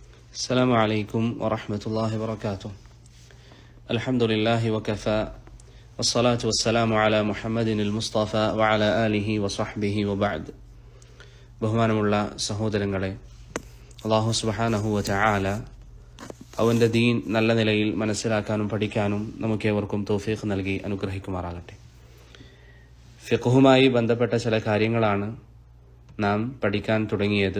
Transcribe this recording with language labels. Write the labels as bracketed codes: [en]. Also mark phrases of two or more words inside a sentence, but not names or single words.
[ar] السلام عليكم ورحمة الله وبركاته. الحمد لله وكفى والصلاة والسلام على محمد المصطفى وعلى آله وصحبه وبعد. [ml] ബഹുമാനമുള്ള സഹോദരങ്ങളെ, [ar] الله سبحانه وتعالى [ml] അവന്റെ ദീൻ നല്ല നിലയിൽ മനസ്സിലാക്കാനും പഠിക്കാനും നമുക്കേവർക്കും തൗഫീഖ് നൽകി അനുഗ്രഹിക്കുമാറാകട്ടെ. ഫിഖ്ഹുമായി ബന്ധപ്പെട്ട ചില കാര്യങ്ങളാണ് നാം പഠിക്കാൻ തുടങ്ങിയത്.